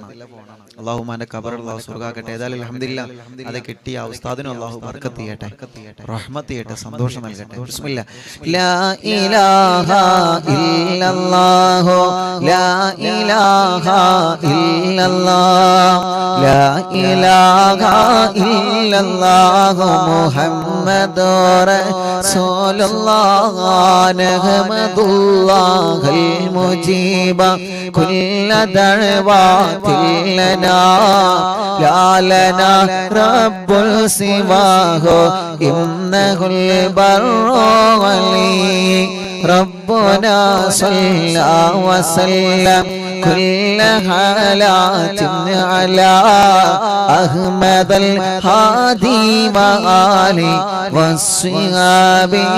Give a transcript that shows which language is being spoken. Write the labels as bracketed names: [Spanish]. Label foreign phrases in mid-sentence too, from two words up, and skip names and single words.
[Malayalam] അല്ലാഹു ഉമ്മാന്റെ ഖബർ അല്ലാഹു സ്വർഗ്ഗാക്കട്ടെ. ഏതായാലും അൽഹംദുലില്ലാഹ് അത് കിട്ടിയ ആ ഉസ്താദിനും അല്ലാഹു ബർക്കത്ത് ചെയ്യട്ടെ, റഹ്മത്ത് ചെയ്യട്ടെ, സന്തോഷം നൽകട്ടെ. [Arabic] بسم الله. لا إله إلا الله لا إله إلا الله لا إله إلا الله محمد رسول الله نحمد الله المجيب كل دعوات لنا لا لنا رب سواه إنه البر ولي ربنا صلى وسلم كل حالات على أحمد الهادي وآله والصحاب